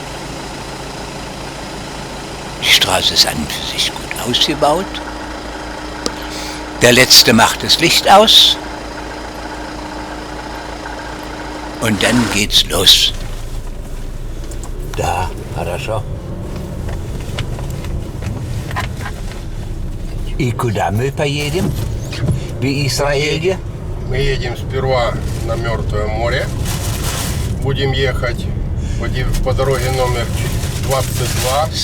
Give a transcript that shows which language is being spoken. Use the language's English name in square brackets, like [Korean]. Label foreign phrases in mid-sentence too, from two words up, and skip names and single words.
[German] Die Straße ist an und für sich gut ausgebaut. Der Letzte macht das Licht aus und dann geht's los. Da hat er schon. [Russian] И куда мы поедем? В Израиле? Мы едем сперва на Мертвое море. Будем ехать по дороге номер 22.